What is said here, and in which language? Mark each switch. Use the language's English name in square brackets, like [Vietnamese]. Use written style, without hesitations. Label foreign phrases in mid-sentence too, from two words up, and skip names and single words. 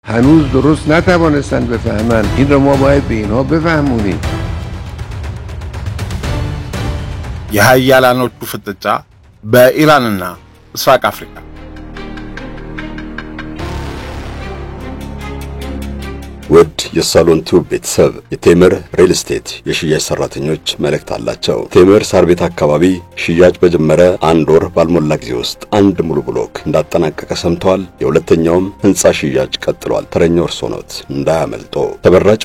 [Persian] هنوز درست نتوانستن بفهمن این رو ما باید به اینها بفهمونیم [Amharic] የሃያላኖቹ ፍጥጫ በኢራንና ምስራቅ አፍሪካ ውድ የሳሎን ቲዩብ ቤተሰብ የቴምር ሪል ስቴት የሽያጭ ሰራተኞች መልእክት አላቸው። ቴምር ሳር ቤት አካባቢ ሽያጭ በጀመረ አንድ ወር ባልሞላ ጊዜ ውስጥ አንድ ሙሉ ብሎክ እንዳጠናቀቀ ሰምተዋል። የሁለተኛውም ህንጻ ሽያጭ ቀጥሏል። ተረኛው እርሶ ኖት፣ እንዳያመልጦ። ተበራጭ